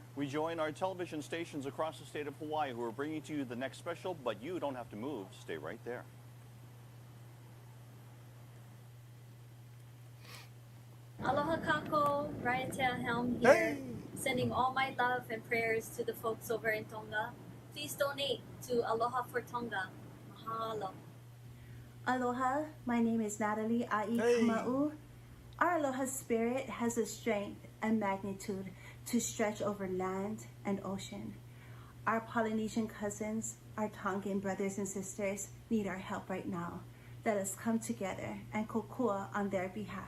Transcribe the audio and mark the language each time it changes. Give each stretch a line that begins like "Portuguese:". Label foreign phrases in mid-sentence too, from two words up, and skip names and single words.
English: We join our television stations across the state of Hawaii who are bringing to you the next special, but you don't have to move. Stay right there.
Hawaiian: Aloha kako,
English: Brian Tail Helm here, sending all my love and prayers to the folks over in Tonga. Please donate to Aloha for Tonga. Mahalo. Aloha, my name is Natalie Ai Kama'u. Our Aloha spirit has the strength and magnitude to stretch over land and ocean. Our Polynesian cousins, our Tongan brothers and sisters need our help right now. Let us come together and kokua on their behalf.